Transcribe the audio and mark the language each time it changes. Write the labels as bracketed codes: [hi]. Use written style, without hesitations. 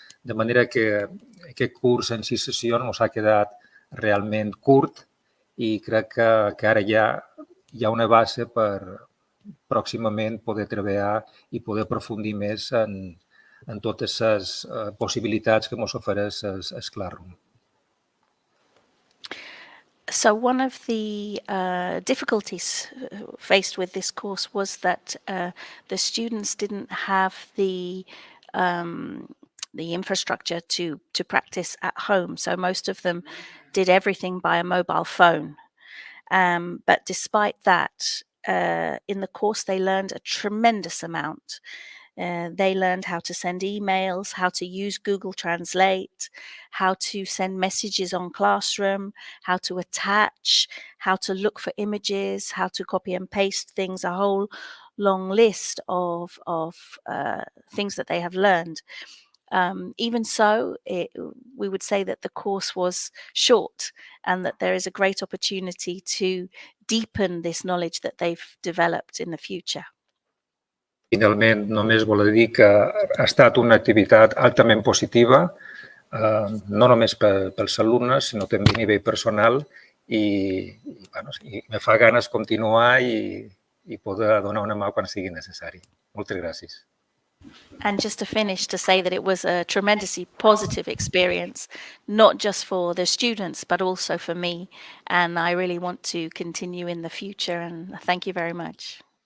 [ca] De manera que aquest curs en 6 sessions ens ha quedat realment curt i crec que ara ja hi ha una base per pròximament poder treballar i poder aprofundir més en totes les possibilitats que ens ofereix el Classroom. [en] So one of the difficulties faced with this course was that the students didn't have the infrastructure to practice at home. So most of them did everything by a mobile phone. But despite that, in the course, they learned a tremendous amount. They learned how to send emails, how to use Google Translate, how to send messages on Classroom, how to attach, how to look for images, how to copy and paste things, a whole long list of things that they have learned. Even so, we would say that the course was short and that there is a great opportunity to deepen this knowledge that they've developed in the future. [ca] Finalment, només voler dir que ha estat una activitat altament positiva, no només pels alumnes, sinó també a nivell personal i me fa ganes continuar i poder donar una mà quan sigui necessari. Moltes gràcies. [en] And just to finish, to say that it was a tremendously positive experience, not just for the students, but also for me. And I really want to continue in the future. And thank you very much.